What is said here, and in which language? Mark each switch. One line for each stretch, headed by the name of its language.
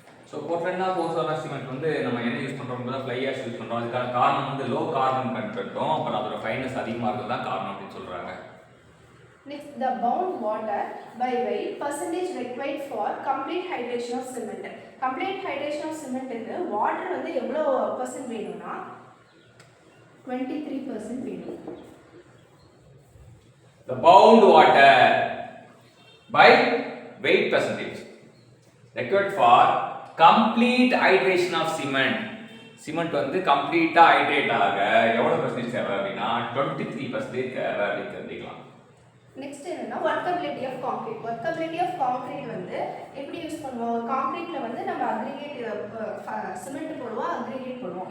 Tamil: So போர்ட்லேண்டா போசோலா cement வந்து நம்ம என்ன யூஸ் பண்ணுறோம் தான் ஃப்ளை ஆஷ் யூஸ் பண்ணுறோம். அதுக்கான காரணம் வந்து லோ கார்பன் கண்டென்ட்டும் அப்புறம் அதோட ஃபைனஸ் அதிகமாக இருக்கிறது தான் காரணம் அப்படின்னு சொல்கிறாங்க.
English: Next, the bound water by weight percentage required for complete hydration of cement. Complete hydration of cement
Tamil: க்கு வாட்டர் வந்து எவ்வளோ % வேணும்னா 23% வேணும்.
English: The bound water by weight percentage required for complete hydration of cement.
Tamil: Cement வந்து கம்ப்ளீட்டாக hydrate ஆக எவ்வளோ percentage தேவை அப்படின்னா 23% தேவை அப்படின்னு தெரிஞ்சுக்கலாம். நெக்ஸ்ட் என்னன்னா workability of concrete. Workability of concrete வந்து எப்படி யூஸ் பண்ணுவோம்? கான்கிரீட்ல வந்து நம்ம அக்ரிகேட் சிமெண்ட் போடுவோம், அக்ரிகேட் போடுவோம்.